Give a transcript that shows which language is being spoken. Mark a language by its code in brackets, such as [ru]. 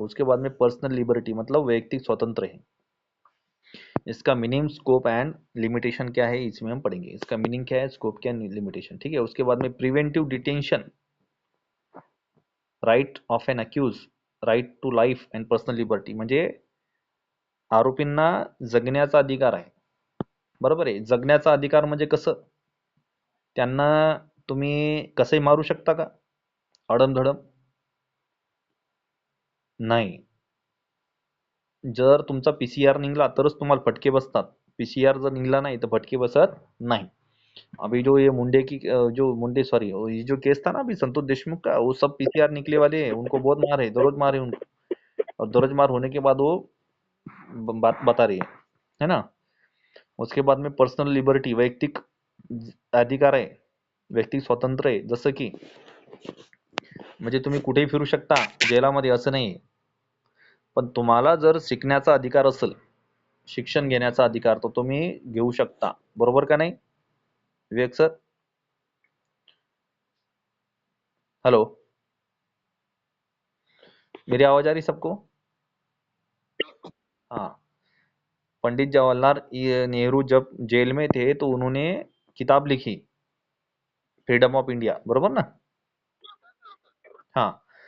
[hi] उसके बाद में पर्सनल लिबर्टी मतलब वैयक्तिक स्वतंत्र है. इसका मीनिंग, स्कोप एंड लिमिटेशन क्या है, इसमें हम पढ़ेंगे. इसका मीनिंग क्या है, स्कोप क्या है, लिमिटेशन. ठीक है. उसके बाद में preventive detention, right of N accused, right to life and personal liberty. [mr] म्हणजे आरोपींना जगण्याचा अधिकार आहे. बरोबर आहे. जगण्याचा अधिकार म्हणजे कसं? त्यांना तुम्ही कसंही मारू शकता का अडमधडम? नाही. जर तुमचा पीसीआर निघला तरच तुम्हाला फटके बसतात. पीसीआर जर निघला नाही तर फटके बसत नाही. [hi] अभी जो ये मुंडे की जो मुंडे सॉरी, ये जो केस था ना अभी संतोष देशमुख का, वो सब पीसीआर निकले वाले हैं. उनको बहुत मारे, दररोज मारे उनको. और दरजमार होने के बाद वो बात बता रही है ना। उसके बाद में [mr] पर्सनल लिबर्टी, वैयक्तिक अधिकार आहे, वैयक्तिक स्वातंत्र्य आहे, जसं की म्हणजे तुम्ही कुठेही फिरू शकता जेलामध्ये असं नाही, पण तुम्हाला जर शिकण्याचा अधिकार असेल, शिक्षण घेण्याचा अधिकार, तो तुम्ही घेऊ शकता, बरोबर का नाही विवेक सर? [hi] हेलो, मेरी आवाज आ रही सबको? हाँ। पंडित जवाहरलाल नेहरू जब जेल में थे तो उन्होंने किताब लिखी, फ्रीडम ऑफ इंडिया, [mr] बरोबर ना? [hi] हाँ।